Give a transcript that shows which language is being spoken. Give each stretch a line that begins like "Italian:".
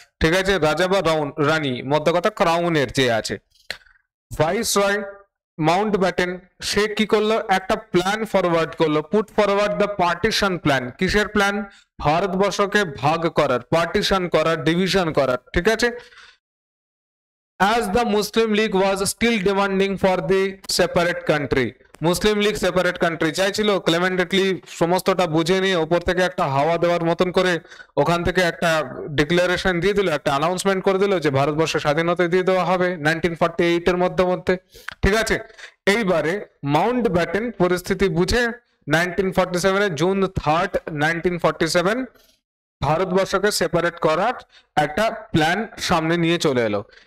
Bangla: ঠিক আছে, রাজা বা রানী, মধ্য কথা ক্রাউনের যে আছে। ভাইসরয় মাউন্টব্যাটেন সে কি করলো? একটা প্ল্যান ফরওয়ার্ড করলো,
English: Put forward the partition plan.
Bangla: কিসের প্ল্যান? ভারতবর্ষকে ভাগ করার, পার্টিশন করার, ডিভিশন করার। ঠিক আছে,
English: as the Muslim League was still demanding for the separate country।
Bangla: Muslim League separate country চাইছিল। ক্লেমেন্ট এটলি সমস্তটা বুঝে নিয়ে ওপর থেকে একটা হাওয়া দেওয়ার মতন করে ওখান থেকে একটা ডিক্লারেশন দিয়ে দিল, একটা অ্যানাউন্সমেন্ট করে দিল যে ভারতবর্ষ স্বাধীনতা দিয়ে দেওয়া হবে 1948 এর মধ্যে মধ্যে। ঠিক আছে, এইবারে মাউন্ট ব্যাটেন পরিস্থিতি বুঝে 1947 জুন 3rd 1947 ভারতবর্ষকে সেপারেট করার একটা প্ল্যান সামনে নিয়ে চলে এলো।